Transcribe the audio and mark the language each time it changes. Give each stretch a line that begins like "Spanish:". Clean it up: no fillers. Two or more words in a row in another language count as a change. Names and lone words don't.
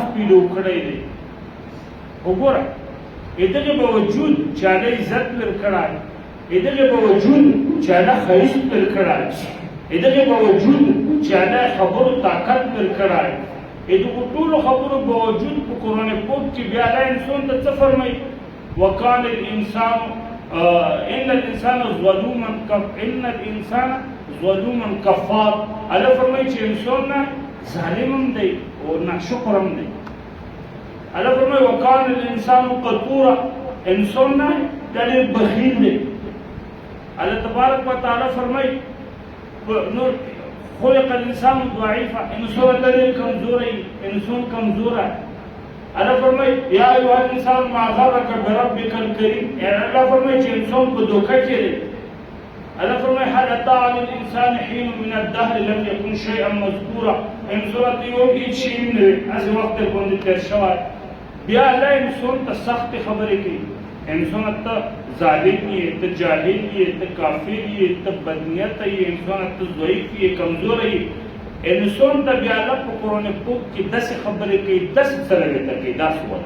Pashto: پیدا کړی دی وګوره دغه باوجود چې الله عزت ورکړی دغه باوجود چې الله ښایست ورکړی دغه باوجود چې الله خبرو طاقت ورکړی دغه ټولو خبرو باوجود په قرآن پاک کې بیا الله انسان ته څه فرمایي
Arabic: وکان الانسان ان الانسان ظلوما کفار.
Pashto: الله فرمایي چې انسان نه ظالم هم دی او ناشکر هم دی. الله فرمایي
Arabic: وکان الانسان قتورا،
Pashto: انسان نه ډېر بخیل دی. الله
Arabic: تبارک وتعالى
Pashto: فرمایي نور
Arabic: خلق الانسان ضعیفا،
Pashto: انسان ډېر کمزوری، انسان کمزوره. الله فرمایي
Arabic: یا ایها الانسان ما غرک بربک الکریم،
Pashto: الله فرمایي چې انسان په دوکه کې دی.
Arabic: الله فرمایي هل اتى على الانسان حين من الدهر لم يكن شيئا مذكورا،
Pashto: انسان ته یو هیڅ شی نه هغه وخت باندې تیر شوی. بیا الله انسان ته سخت خبرې کوي، انسان ته ظالم یې، ته جاهل یې، ته کافر یې، ته بدنیت یې، انسان ته ضعیف یې، کمزور یې. انسان ته بیا الله په قرآن پاک کې داسې خبرې کوي، داسې سره ورته کوي، داسې وایي.